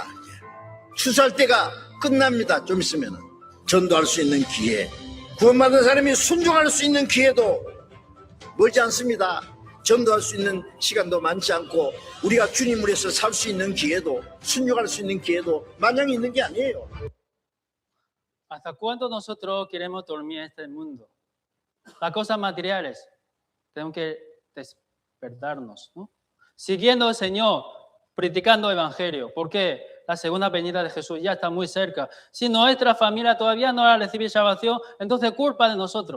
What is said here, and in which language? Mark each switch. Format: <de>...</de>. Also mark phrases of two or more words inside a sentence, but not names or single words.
<ko>추수할 때가 끝납니다. 좀 있으면 전도할 수 있는 기회, 구원받은 사람이 순종할 수 있는 기회도 멀지 않습니다. 전도할 수 있는 시간도 많지 않고 우리가 주님 위해서 살 수 있는 기회도, 순종할 수 있는 기회도 마냥 있는 게 아니에요.</ko> <es>¿Hasta cuándo nosotros queremos dormir en este mundo? Las cosas materiales, tenemos que despertarnos, ¿no? Siguiendo al Señor, predicando el Evangelio. ¿Por qué? La segunda venida de Jesús ya está muy cerca. Si nuestra familia todavía no ha recibido salvación, entonces culpa de nosotros.</es>